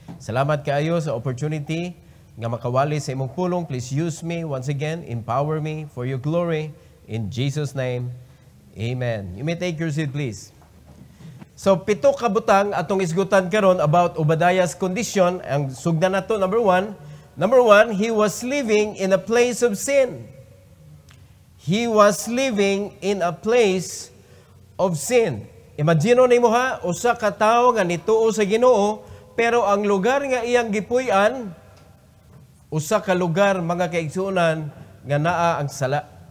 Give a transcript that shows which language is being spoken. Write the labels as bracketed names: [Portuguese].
[Cebuano] Salamat kaayo sa opportunity nga makawali sa imong pulong. [English] Please use me once again, empower me for your glory. In Jesus' name, amen. You may take your seat, please. [Cebuano] So, 7 kabutang atong isgutan karon [English] about Obadiah's condition. [Cebuano] Ang sugdan nato, [English] number 1. Number 1, he was living in a place of sin. He was living in a place of sin. [Cebuano] Imagine nimo ha, usa ka tawo nga nituo sa Ginoo, pero ang lugar nga iyang gipuy-an, usa ka lugar, mga kaigsuonan, nga naa ang sala.